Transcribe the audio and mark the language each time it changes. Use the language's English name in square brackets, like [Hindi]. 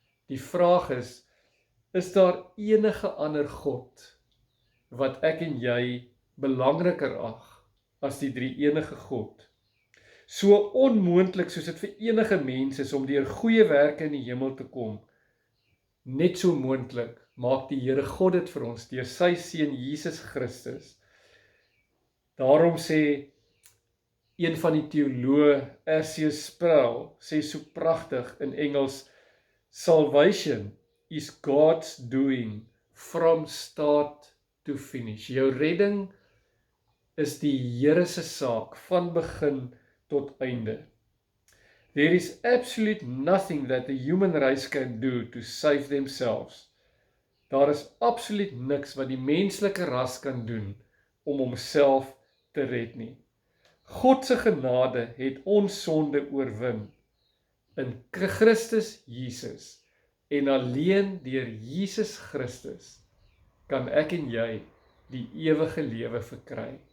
[Afrikaans] Die vraag is daar enige ander God wat ek en jy belangriker ag as die drie-enige God? So onmoontlik soos dit vir enige mens is om deur goeie werke in die hemel te kom, net so moontlik maak die Here God dit vir ons deur sy seun Jesus Christus. Daarom sê een van die teoloë, R.C. [English] Sproul, [Afrikaans] sê so pragtig in Engels, [English] salvation is God's doing from start to finish. [Afrikaans] Jou redding is die Here se saak van begin tot einde. [English] There is absolute nothing that the human race can do to save themselves. [Afrikaans] Daar is absoluut niks wat die menslike ras kan doen om homself te red nie. God se genade het ons sonde oorwin in Christus Jesus en alleen deur Jesus Christus kan ek en jy die ewige lewe verkry.